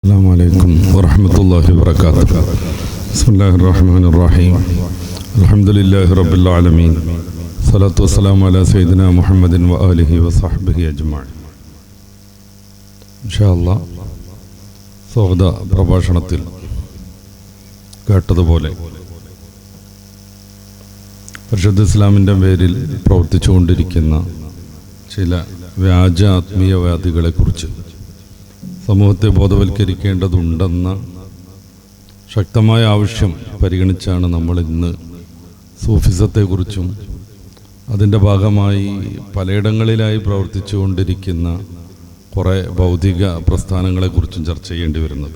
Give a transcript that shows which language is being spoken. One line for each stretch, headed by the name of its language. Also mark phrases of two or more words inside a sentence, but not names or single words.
Arabic: السلام عليكم ورحمة الله وبركاته. بسم الله الرحمن الرحيم. الحمد لله رب العالمين. الصلاة والسلام على سيدنا محمد وآله وصحبه أجمعين. إن شاء الله
Malayalam: സ്വാഗത പ്രഭാഷണത്തിൽ കേട്ടതുപോലെ പരിശുദ്ധ ഇസ്ലാമിൻ്റെ പേരിൽ പ്രവർത്തിച്ചുകൊണ്ടിരിക്കുന്ന ചില വ്യാജ ആത്മീയവാദികളെക്കുറിച്ച് സമൂഹത്തെ ബോധവൽക്കരിക്കേണ്ടതുണ്ടെന്ന ശക്തമായ ആവശ്യം പരിഗണിച്ചാണ് നമ്മൾ ഇന്ന് സൂഫിസത്തെക്കുറിച്ചും അതിൻ്റെ ഭാഗമായി പലയിടങ്ങളിലായി പ്രവർത്തിച്ചുകൊണ്ടിരിക്കുന്ന കുറേ ഭൗതിക പ്രസ്ഥാനങ്ങളെക്കുറിച്ചും ചർച്ച ചെയ്യേണ്ടി വരുന്നത്.